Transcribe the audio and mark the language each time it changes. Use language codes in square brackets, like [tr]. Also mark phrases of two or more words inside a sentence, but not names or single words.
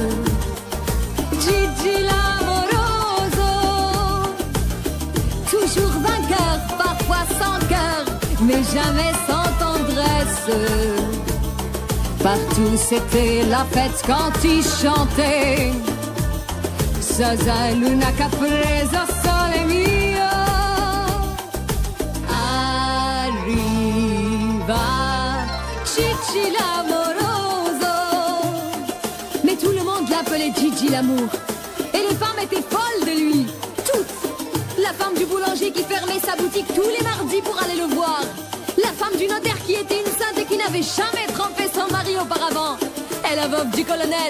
[fr] Gigi l'amoroso, toujours vainqueur, parfois sans cœur, mais jamais sans tendresse. Partout c'était la fête quand il chantait. [it] Zaza luna capresa sole mio. Arriva Gigi l'amoroso. [fr] Mais tout le monde l'appelait Gigi l'amour. Et les femmes étaient folles de lui. Toutes. La femme du boulanger qui fermait sa boutique tous les mardis pour aller le voir. La femme du notaire qui était une sainte et qui n'avait jamais trompé son mari auparavant. Et la veuve du colonel.